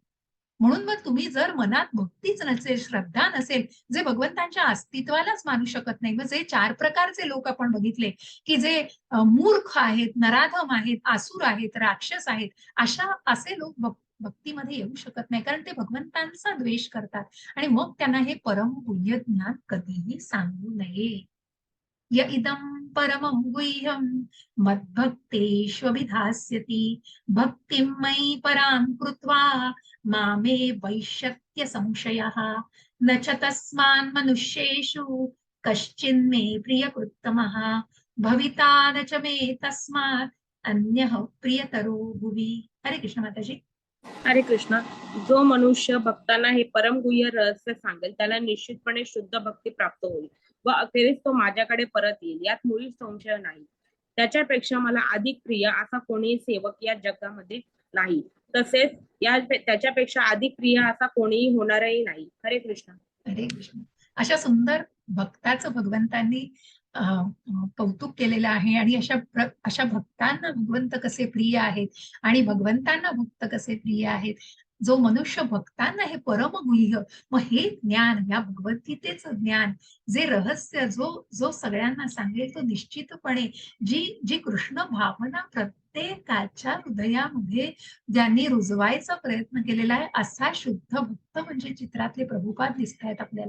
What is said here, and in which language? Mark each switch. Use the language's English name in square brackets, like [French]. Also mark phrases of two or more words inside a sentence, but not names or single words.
[Marathi] म्हणून मग तुम्ही जर मनात भक्तीच नसेल, श्रद्धा नसेल, जे भगवंतांच्या अस्तित्वालाच मानू शकत नाही, मग जे 4 प्रकारचे लोक आपण बघितले की जे मूर्ख आहेत, नराधम आहेत, आसुर आहेत, राक्षस आहेत, असे लोक भक्तीमध्ये येऊ शकत नाही, कारण ते भगवंतांचा द्वेष करतात. आणि मग त्यांना हे परम गुह्य ज्ञान कधीही सांगू नये. [Sanskrit] य इदम परमं गुह्यं मद्भक्तेष्वभिधास्यति भक्तिं मयि परां कृत्वा मामे वैश्यत्य संशयः न च तस्मान् मनुष्येषु कश्चिन्मे प्रियकृत्तमः भविता न च मे तस्मात् अन्यः प्रियतरो भुवि. [Marathi] हरे कृष्ण माताजी. हरे कृष्ण. जो मनुष्य भक्तांना हे परमगुह्य रहस्य सांगेल त्याला निश्चितपणे शुद्ध भक्ती प्राप्त होईल व अखेरीस तो माझ्याकडे परत येईल, यात मुळीच संशय नाही. त्याच्यापेक्षा मला अधिक प्रिय असा कोणीही सेवक या जगामध्ये नाही, तसेच त्याच्यापेक्षा अधिक प्रिय असा कोणीही होणारही नाही. हरे कृष्ण. हरे कृष्ण. अशा सुंदर भक्ताचं भगवंतांनी कौतुक केलेलं आहे आणि अशा भक्तांना भगवंत कसे प्रिय आहेत आणि भगवंतांना भक्त कसे प्रिय आहेत. जो मनुष्य भक्तांना हे परम गुह्य, मग हे ज्ञान, या भगवद्गीतेचं ज्ञान, जे रहस्य जो जो सगळ्यांना सांगेल, तो निश्चितपणे जी कृष्ण भावना प्रत्येकाच्या हृदयामध्ये ज्यांनी रुजवायचा प्रयत्न केलेला आहे, असा शुद्ध भक्त म्हणजे चित्रातले प्रभुपाद दिसत आहेत आपल्याला.